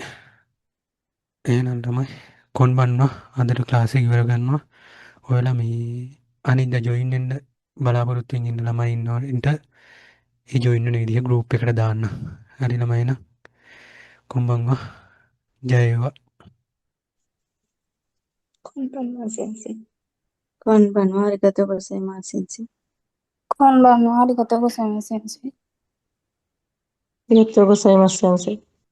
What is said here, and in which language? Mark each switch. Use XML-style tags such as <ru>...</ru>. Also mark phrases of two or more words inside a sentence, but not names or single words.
<si>එහෙනම් ළමයි කොන්බන්නවා අදට ක්ලාස් එක ඉවර කරනවා. ඔයාලා මේ අනිද්දා ජොයින් වෙන්න බලාපොරොත්තු වෙමින් ඉන්න ළමයි ඉන්නවට ඒ ජොයින් වෙන විදිහ ගෲප් එකට දාන්න. හරි ළමයි එහෙනම් කොන්බන්වා ජය වේවා.</si> <ja>こんばんは、先生。こんばんは、ありがとうございます、先生。こんばんは、ありがとうございます、先生。ありがとうございます、先生。</ja>